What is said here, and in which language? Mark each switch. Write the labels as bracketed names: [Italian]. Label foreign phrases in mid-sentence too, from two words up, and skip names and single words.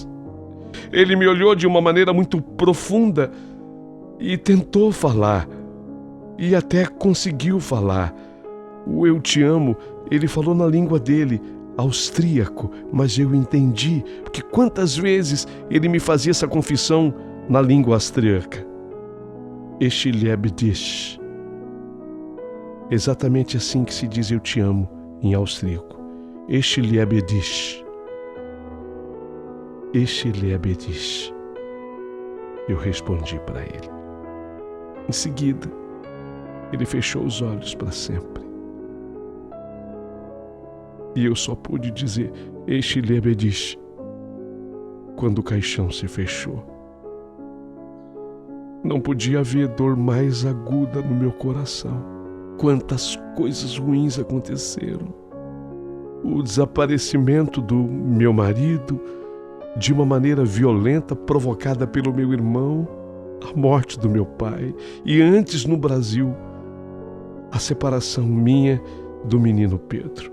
[Portuguese] Ele me olhou de uma maneira muito profunda e tentou falar. E até conseguiu falar. O "eu te amo", ele falou na língua dele, austríaco, mas eu entendi, porque quantas vezes ele me fazia essa confissão na língua austríaca. [German] Ich liebe dich. [Portuguese] Exatamente assim que se diz "eu te amo" em austríaco. [German] Ich liebe dich. Ich liebe dich. [Portuguese] Eu respondi para ele. Em seguida, ele fechou os olhos para sempre. E eu só pude dizer [German] "Ich liebe dich" [Portuguese] quando o caixão se fechou. Não podia haver dor mais aguda no meu coração. Quantas coisas ruins aconteceram. O desaparecimento do meu marido, de uma maneira violenta provocada pelo meu irmão, a morte do meu pai, e antes no Brasil, a separação minha do menino Pedro.